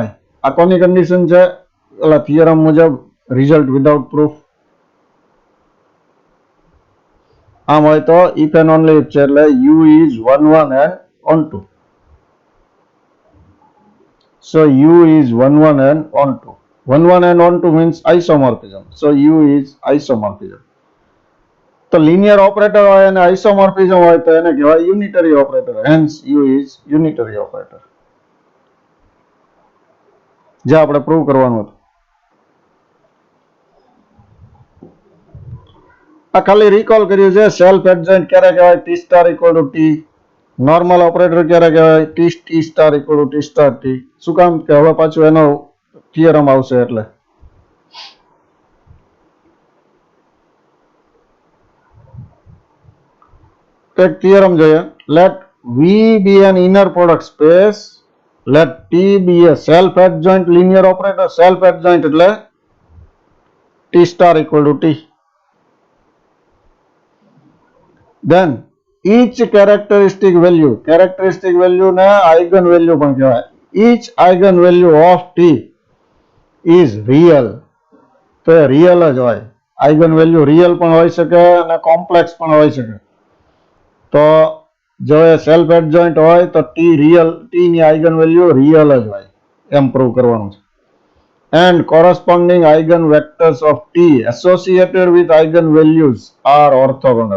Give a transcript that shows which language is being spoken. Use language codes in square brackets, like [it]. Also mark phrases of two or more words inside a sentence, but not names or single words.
[gu] આ કોની કન્ડિશન છે? ઓલા થિયરમ મુજબ [en] result without proof. [gu] આમ હોય તો [en] if and only if [gu] છે એટલે [en] u is 1 1 and on 2. So u is 1 1 and on 2. 1 1 and on 2 means isomorphism. So u is isomorphism. [gu] તો [en] linear operator [gu] હોય અને આઇસોમોર્ફિઝમ હોય તો એને કહેવાય [en] unitary operator. Hence u is unitary operator. [gu] જે આપણે પ્રૂવ કરવાનું હતું. આ ખાલી રિકોલ કર્યું છે. [en] self adjoint [gu] ક્યારે કહેવાય? [en] T star equal to T. normal operator [gu] ક્યારે કહેવાય? [en] T star equal to T star T. [gu] શું કામ કે હવે પાછું એનો થિયરમ આવશે એટલે. એક થિયરમ જોઈએ. [en] લેટ V be an inner product space, let T be a self adjoint linear operator. Self adjoint એટલે T star equal to T. Then each characteristic value ને eigen value [gu] પણ કહેવાય. [en] each eigen value of T is real. [gu] તો એ રિયલ જ હોય. [en] eigen value [gu] રિયલ પણ હોઈ શકે અને કોમ્પ્લેક્સ પણ હોઈ શકે. તો જો એ [en] self adjoint [gu] હોય તો ટી ની [en] eigen value [gu] રિયલ જ હોય એમ પ્રૂવ કરવાનું છે. [en] And corresponding eigen vectors of T associated with eigen values are orthogonal.